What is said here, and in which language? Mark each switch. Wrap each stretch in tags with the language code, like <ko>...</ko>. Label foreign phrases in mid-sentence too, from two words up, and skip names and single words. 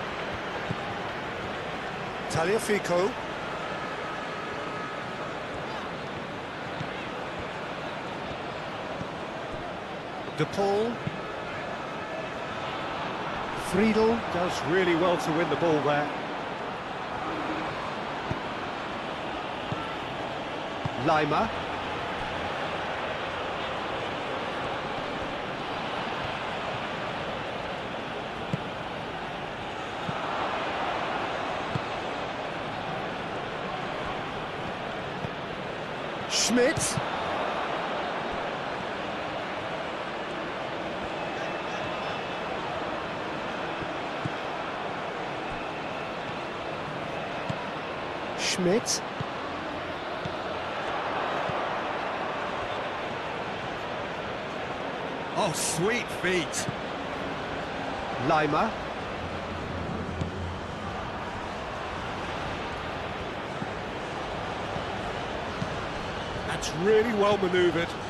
<en>Tagliafico. De Paul. Friedel does really well to win the ball there. Lima. Schmidt. Schmidt. Oh, sweet feet. Lima. That's really well manoeuvred.</en>